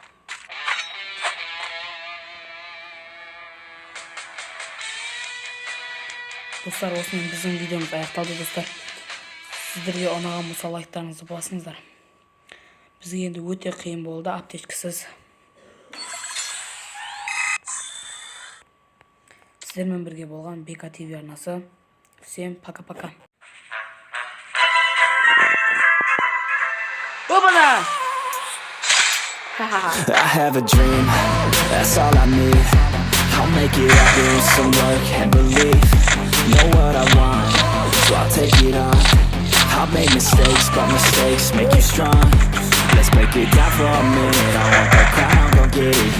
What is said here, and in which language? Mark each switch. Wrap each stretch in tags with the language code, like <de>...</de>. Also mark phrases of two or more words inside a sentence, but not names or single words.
<kk>Достар, осымен біздің видеомыз аяқталды достар. Сіздерге ұнаған болса лайктарыңызды басыңыздар. Бізге енді өте қиын болды, аптечкасыз. Сіздермен бірге болған БК ТВ арнасы.</kk> <ru>Всем пока-пока. Опа-да!</ru> <en>I have a dream, that's all I need. I'll make it happen with some work and belief. Know what I want, so I'll take it on. I'll make mistakes, but mistakes make you strong. Let's break it down for a minute. I want the crown, go get it.</en>